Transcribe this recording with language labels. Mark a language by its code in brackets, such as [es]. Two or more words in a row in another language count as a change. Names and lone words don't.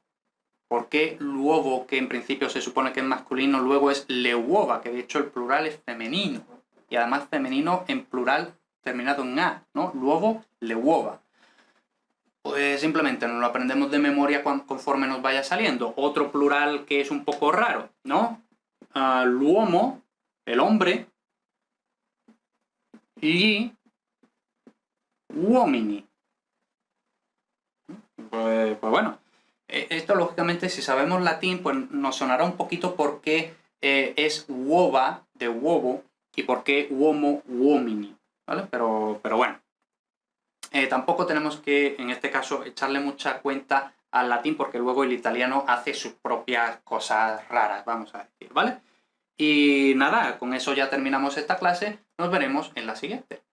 [es] ¿Por qué l'uovo, que en principio se supone que es masculino, luego es [it] le uova, [es] que de hecho el plural es femenino? Y además femenino en plural terminado en a, ¿no? [it] L'uovo, le uova. [es] Pues simplemente nos lo aprendemos de memoria conforme nos vaya saliendo. Otro plural que es un poco raro, ¿no? L'uomo, el hombre, [it] gli uomini. [es] Pues bueno, esto lógicamente si sabemos latín pues nos sonará un poquito porque es uova, de huevo, y por qué [it] uomo, uomini, [es] ¿vale? Pero bueno. Tampoco tenemos que, en este caso, echarle mucha cuenta al latín porque luego el italiano hace sus propias cosas raras, vamos a decir, ¿vale? Y nada, con eso ya terminamos esta clase, nos veremos en la siguiente.